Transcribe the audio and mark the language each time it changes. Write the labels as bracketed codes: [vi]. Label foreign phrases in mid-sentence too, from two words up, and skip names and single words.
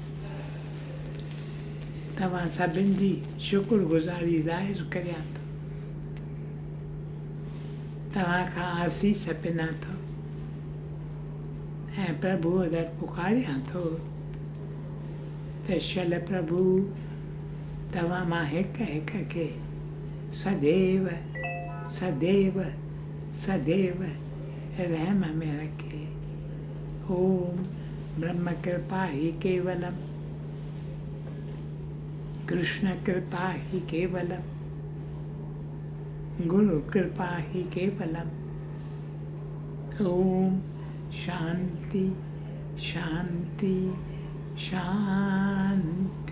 [sd] तव्हां सभिनि जी शुक्रगुज़ारी ज़ाहिर करियां थो, तव्हां खां आसीस पिना थो ऐं प्रभुअ दर पुकारियां थो त शल प्रभु तव्हां मां हिकु हिकु खे सदैव सदैव सदैव रहम में रखे। [sa] ओम ब्रह्म कृपा ही केवलम, कृष्ण कृपा ही केवलम, गुरु कृपा ही केवलम, ओम शांति शांति शांति।